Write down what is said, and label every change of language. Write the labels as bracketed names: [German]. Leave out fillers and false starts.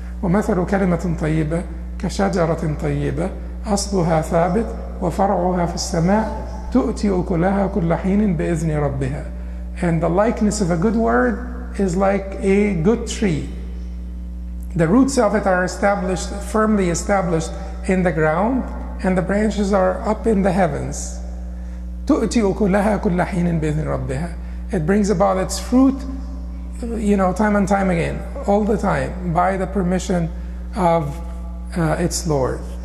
[Arabic] وَمَثَلُ كَلِمَةٍ طَيِّبَةٍ كَشَجَرَةٍ طَيِّبَةٍ أَصْلُهَا ثَابِتٌ وَفَرْعُهَا فِي السَّمَاءِ تُؤْتِي أُكُلَهَا كُلَّ حِينٍ بِإِذْنِ رَبِّهَا. [English] And the likeness of a good word is like a good tree. The roots of it are established, firmly established in the ground, and the branches are up in the heavens. [Arabic] تُؤْتِي أُكُلَهَا كُلَّ حِينٍ بِإِذْنِ رَبِّهَا. [English] It brings about its fruit time and time again, all the time, by the permission of its Lord.